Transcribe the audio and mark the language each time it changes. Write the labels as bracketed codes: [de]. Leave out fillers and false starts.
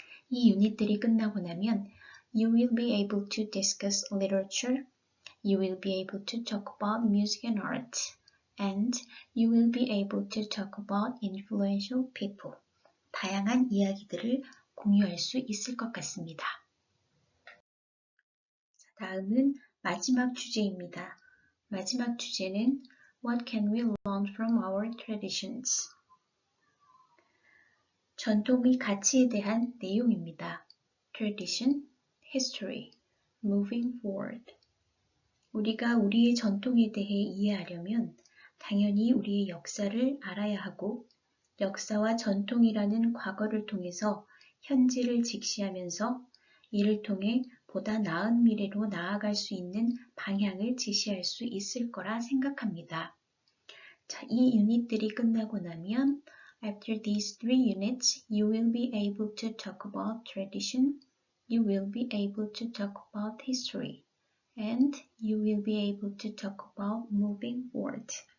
[ko] 이 유닛들이 끝나고 나면 [en] You will be able to discuss literature, You will be able to talk about music and art, and You will be able to talk about influential people. [ko] 다양한 이야기들을 공유할 수 있을 것 같습니다. 다음은 마지막 주제입니다. 마지막 주제는 [en] What can we learn from our traditions? [ko] 전통의 가치에 대한 내용입니다. [en] Tradition, History, Moving Forward. [ko] 우리가 우리의 전통에 대해 이해하려면 당연히 우리의 역사를 알아야 하고 역사와 전통이라는 과거를 통해서 현재를 직시하면서 이를 통해 보다 나은 미래로 나아갈 수 있는 방향을 제시할 수 있을 거라 생각합니다. 자, 이 유닛들이 끝나고 나면 [en] After these three units, you will be able to talk about tradition, you will be able to talk about history, and you will be able to talk about moving forward.